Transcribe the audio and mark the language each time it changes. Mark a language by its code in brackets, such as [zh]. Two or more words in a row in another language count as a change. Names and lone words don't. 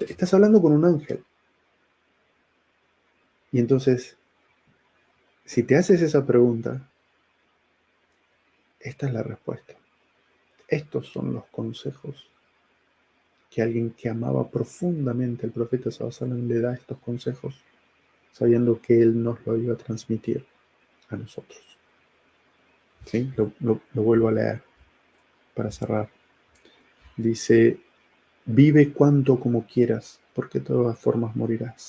[es] Estás hablando con un ángel. Y entonces, si te haces esa pregunta, esta es la respuesta. Estos son los consejos que alguien que amaba profundamente al profeta [ar] صلى الله عليه وسلم [es] le da estos consejos, sabiendo que él nos lo iba a transmitir a nosotros. ¿Sí? Lo vuelvo a leer para cerrar. Dice, vive cuanto como quieras, porque de todas formas morirás.